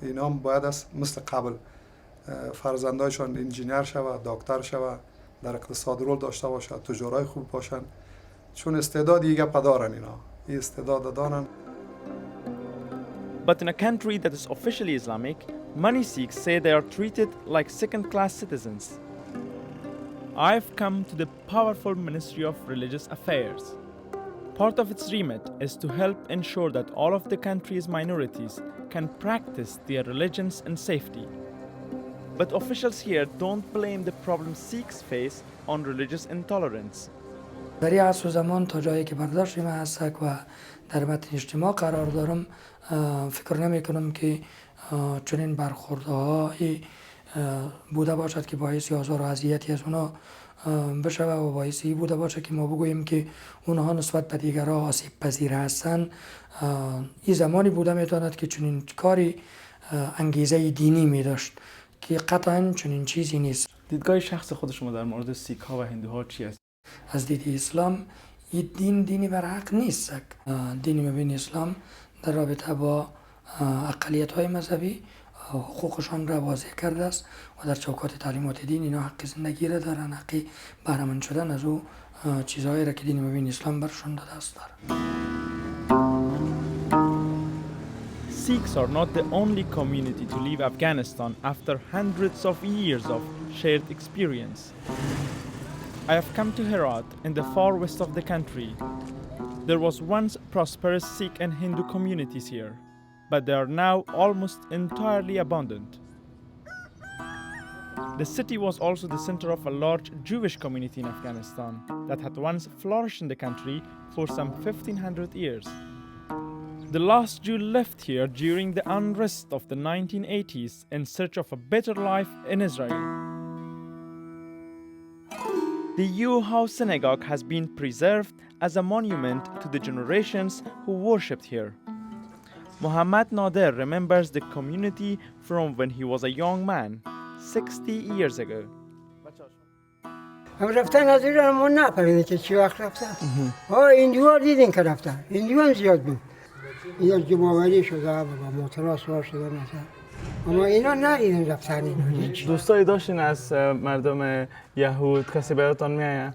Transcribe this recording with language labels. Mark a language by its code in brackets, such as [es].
[fa] اینا هم باید مثل قبل فرزندایشان انجینیر شوه، دکتر شوه، در اقتصاد رول داشته باشه، تجارای خوب باشن، چون استعداد دیگه پدارن اینا، این استعداد دارن. [en] But in a country that is officially Islamic, many Sikhs say they are treated like second-class citizens. I've come to the powerful Ministry of Religious Affairs. Part of its remit is to help ensure that all of the country's minorities can practice their religions in safety. But officials here don't blame the problem Sikhs face on religious intolerance. [fa] در این عصر و زمان تا جایی که برداشت من هست و در متن اجتماع قرار دارم فکر نمی کنم که چنین برخوردهایی بوده باشد که باعث آزار و اذیتی از اونا بشه و باعثی بوده باشه که ما بگوییم که اونها نسبت به دیگرها آسیب پذیر هستند. این زمانی بوده میتواند که چنین کاری انگیزه دینی می داشت که قطعا چنین چیزی نیست. دیدگاه شخص خود شما در مورد سیک ها و هندوها چی است؟ از دید اسلام این دینی بر حق نیست. دین مبین اسلام در رابطه با اقلیت های مذهبی حقوقشان را واضح کرده است و در چوکات تعلیمات دین اینا حق زندگی را دارن، حق بهره‌مند شدن از او چیزهایی را که دین مبین اسلام برشان داده است دارن. [en] Sikhs are not the only community to leave Afghanistan after hundreds of years of shared experience. I have come to Herat in the far west of the country. There was once prosperous Sikh and Hindu communities here, but they are now almost entirely abandoned. The city was also the center of a large Jewish community in Afghanistan that had once flourished in the country for some 1500 years. The last Jew left here during the unrest of the 1980s in search of a better life in Israel. The House synagogue has been preserved as a monument to the generations who worshipped here. Muhammad Nader remembers the community from when he was a young man, 60 years ago. [fa] رفتن از ایران ما نفهمیدیم که چی وقت رفتن. هندوها دیدین که رفتن. هندوها زیاد بود. اینا جمع‌آوری شده و موتورها سوار شده مثلا. اما اینا ندیدیم رفتن اینا. دوستایی داشتین از مردم یهود کسی براتون میآید؟